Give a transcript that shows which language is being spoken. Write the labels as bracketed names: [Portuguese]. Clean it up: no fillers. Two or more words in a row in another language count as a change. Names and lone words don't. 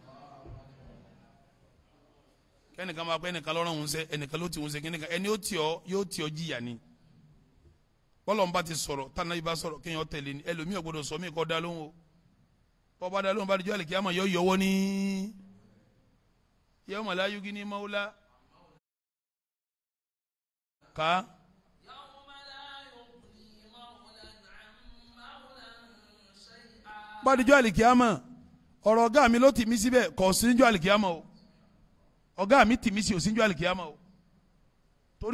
[Yoruba] kẹ́nìkan máa pẹ́ ẹnìkan lọ́rùn òun sẹ́ ẹnìkan ló ti òun sẹ́ kẹ́nìkan ẹni yóò tì ọ́ jìyà ni. bọ́lọ̀ ń bá ti sọ̀rọ̀ tànà yìí bá sọ̀rọ̀ kéèyàn tẹ̀lé ni ẹlòmíì ò gbọdọ̀ sọ mí kọ́ da lóhùn o. bọ́ bá da lóhùn bá dijọ́ àlèkè àmọ́ yọ yọwọ́ ní [Arabic] يوم لا يغني مولى [Yoruba] ká. bá dijọ́ àlèkè àmọ́ ọ̀rọ̀ ọ̀gá mi ló tì mí síbẹ̀ kò sí níjọ́ àlèkè àmọ́ o ọ̀gá mi tì mí sí òsínjú àlìkíyàmá o torí